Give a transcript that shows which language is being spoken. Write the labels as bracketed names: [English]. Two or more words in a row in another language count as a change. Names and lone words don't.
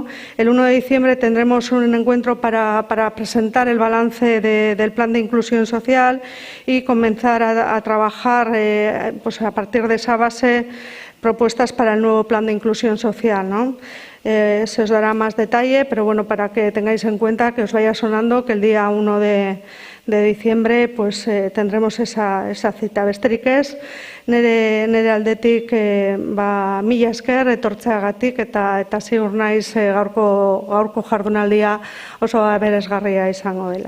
[Spanish] El 1 de diciembre tendremos un encuentro para presentar el balance del Plan de Inclusión Social y comenzar a trabajar pues a partir de esa base propuestas para el nuevo Plan de Inclusión Social, ¿no? Se os dará más detalle, pero bueno, para que tengáis en cuenta, que os vaya sonando que el día 1 de diciembre pues tendremos esa cita. [Basque] Besterik ez, nire aldetik mila esker etortzeagatik eta ziur naiz gaurko jardunaldia oso aberasgarria izango dela.